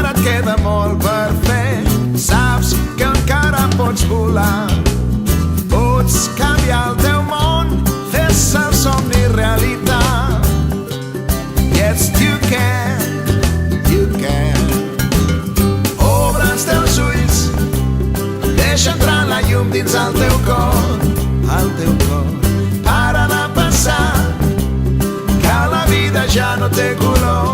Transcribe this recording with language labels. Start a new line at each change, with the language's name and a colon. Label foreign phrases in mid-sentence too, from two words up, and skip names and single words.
Catalan: queda molt per fer. Saps que encara pots volar, pots canviar el teu món, fes el somni realitat.
English: Yes, you can, you can.
Catalan: Obre els teus ulls, deixa entrar la llum dins el teu cor, el teu cor. Para de pensar que la vida ja no té cura.